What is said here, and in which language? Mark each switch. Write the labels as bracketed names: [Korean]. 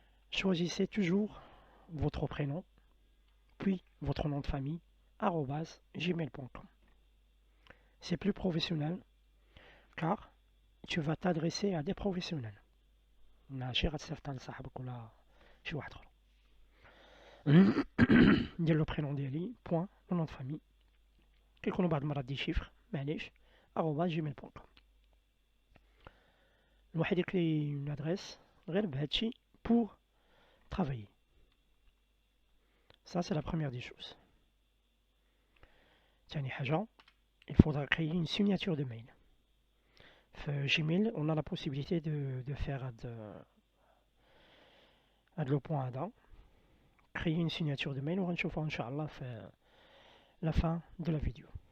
[French] Choisissez toujours votre prénom, puis votre nom de famille, @gmail.com. C'est plus professionnel car tu vas t'adresser à des professionnels. [Arabic] ماشي غتستافد على صاحبك ولا شي واحد اخر. ندير [French] لو برينون [Arabic] ديالي [French] بوين لو نون دو فامي [Arabic] كيكونوا بعض المرات [French] دي شيفر [Arabic] معليش @gmail.com. الواحد يكري اون ادريس غير بهادشي [French] pour travailler. Ça c'est la première des choses. [Arabic] ثاني حاجة, [French] il faudra créer une signature de mail. Gmail, on a la possibilité de faire le point هذا, créer une signature de mail [Arabic] وغنشوفها ان شاء الله في [French] la fin de la vidéo.